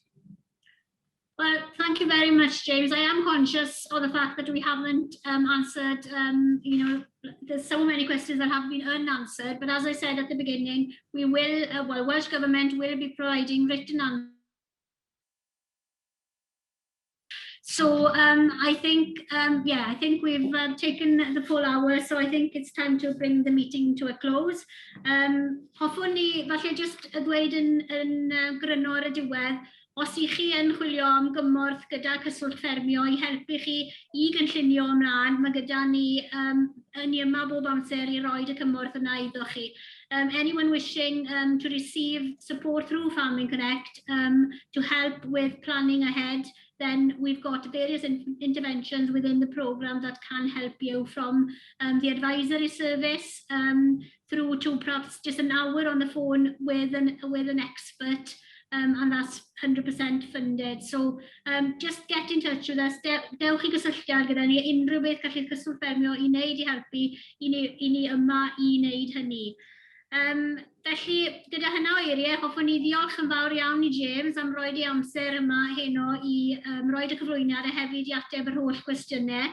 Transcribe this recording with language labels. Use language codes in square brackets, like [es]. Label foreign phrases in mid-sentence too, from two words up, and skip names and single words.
[en] Well, thank you very much, James. I am conscious of the fact that we haven't answered, there's so many questions that have been unanswered, but as I said at the beginning, we will, Welsh Government will be providing written answers. So I think we've taken the full hour, so I think it's time to bring the meeting to a close. [cy] Hoffwn ni, falle just dweud yn gryno ar y diwedd, os i chi yn chwilio am gymorth gyda cyswllt ffermio i helpu chi i gynllunio ymlaen, mae gyda ni yma bob amser i roed y cymorth yna iddo chi. [en] Anyone wishing to receive support through Farming Connect to help with planning ahead, then we've got various interventions within the programme that can help you, from the advisory service through to perhaps just an hour on the phone with an expert, and that's 100% funded. So just get in touch with us. [cy] Dewch i gysylltiad gyda ni, unrhyw beth gallai'r cyswllt ffermio i wneud i helpu i ni yma i wneud hynny. Felly, gyda hynna o eiriau, hoffwn ni ddiolch yn fawr iawn i James am roed i amser yma heno i roed y cyflwyniad a hefyd i ateb yr holl gwestiynau.